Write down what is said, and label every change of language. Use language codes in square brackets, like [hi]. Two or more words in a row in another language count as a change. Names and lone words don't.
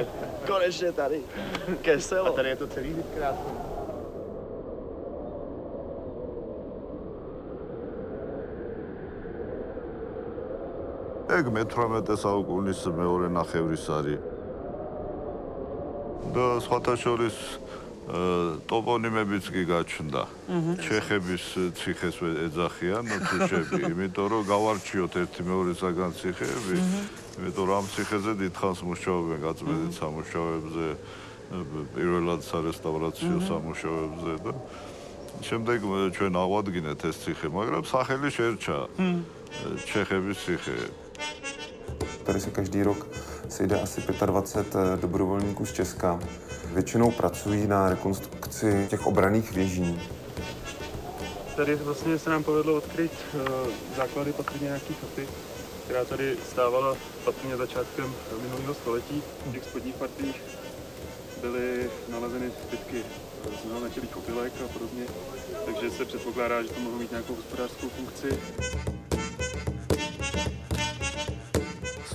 [cs] Konečně tady, keselo. A tady je to celý krásný. [ka] ეგ მე-18 საუკუნის მეორე ნახევრის არის. და სხვათა შორის ტოპონიმებიც კი გაჩნდა. ჩეხების ციხეს ეძახიან თუშები, იმიტომ რომ გავარჩიოთ ერთი მეორესაგან ციხეები, იმიტომ რომ ამ ციხეზე დიდხანს მუშაობენ გაწმენდით სამუშაოებზე, პირველად სარესტავრაციო სამუშაოებზე და შემდეგ ჩვენ აღვადგინეთ ეს ციხე, მაგრამ სახელი შერჩა čechების ციხე. [cs] Tady se každý rok sejde asi 25 dobrovolníků z Česka. Většinou pracují na rekonstrukci těch obranných věží. Tady vlastně se nám povedlo odkryt základy patrně nějaký chaty, která tady stávala patrně začátkem minulého století. V těch spodních partiích byly nalezeny zbytky známetělých opilek a podobně, takže se předpokládá, že to mohlo mít nějakou hospodářskou funkci.